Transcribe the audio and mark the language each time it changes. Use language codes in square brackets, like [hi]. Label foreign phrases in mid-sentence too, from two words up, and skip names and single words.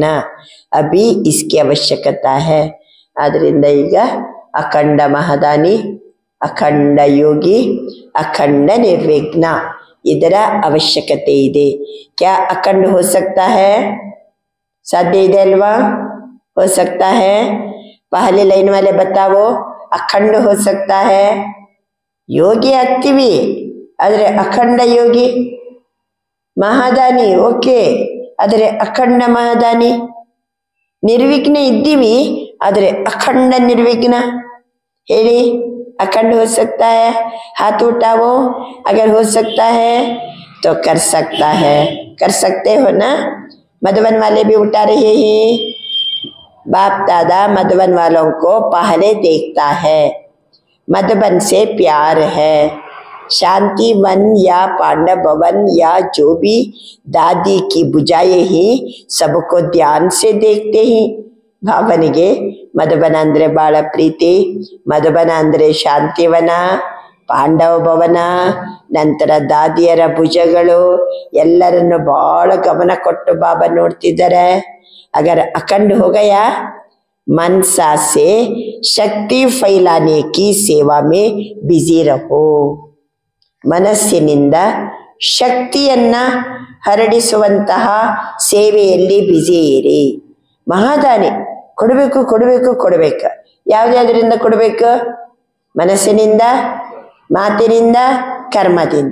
[hi] अभी इसकी आवश्यकता है. [kn] ಆದ್ರಿಂದ ಈಗ ಅಖಂಡ ಮಹಾದಾನಿ, ಅಖಂಡ ಯೋಗಿ, ಅಖಂಡ ನಿರ್ವಿಘ್ನ, ಇದರ ಅವಶ್ಯಕತೆ ಇದೆ. [hi] क्या अखंड हो सकता है? [kn] ಸಾಧ್ಯ ಇದೆ ಅಲ್ವಾ? [hi] हो सकता है? पहले लाइन वाले बताओ, अखंड हो सकता है? [kn] ಯೋಗಿ ಆಗ್ತೀವಿ ಆದರೆ ಅಖಂಡ ಯೋಗಿ, ಮಹಾದಾನಿ ಓಕೆ, ಆದರೆ ಅಖಂಡ ಮಹಾದಾನಿ. ನಿರ್ವಿಘ್ನ ಇದ್ದೀವಿ ಆದರೆ ಅಖಂಡ ನಿರ್ವಿಘ್ನ. ಹೇಳಿ, [hi] अखंड हो सकता है? हाथ उठाओ अगर हो सकता है तो कर सकता है. कर सकते हो ना? मधुबन वाले भी उठा रहे हैं. बाप दादा मधुबन वालों को पहले देखता है, मधुबन से प्यार है. शांति वन या पांडव भवन या जो भी दादी की बुझाए ही सबको ध्यान से देखते ही. [kn] ಭಾವನಿಗೆ ಮಧುಬನ ಅಂದರೆ ಬಹಳ ಪ್ರೀತಿ. ಮಧುಬನ ಅಂದರೆ ಶಾಂತಿವನ, ಪಾಂಡವ ಭವನ, ನಂತರ ದಾದಿಯರ ಭುಜಗಳು, ಎಲ್ಲರನ್ನು ಬಹಳ ಗಮನ ಕೊಟ್ಟು ಬಾಬಾ ನೋಡ್ತಿದ್ದಾರೆ. [hi] अगर अखंड हो गया, मनसा से शक्ति फैलाने की सेवा में बिजी रहो. [kn] ಮನಸ್ಸಿನಿಂದ ಶಕ್ತಿಯನ್ನ ಹರಡಿಸುವಂತಹ ಸೇವೆಯಲ್ಲಿ ಬಿಜಿ ಇರಿ. ಮಹಾದಾನಿ ಕೊಡಬೇಕು ಕೊಡಬೇಕು ಕೊಡಬೇಕು. ಯಾವುದ್ಯಾವುದರಿಂದ ಕೊಡಬೇಕು? ಮನಸ್ಸಿನಿಂದ, ಮಾತಿನಿಂದ, ಕರ್ಮದಿಂದ.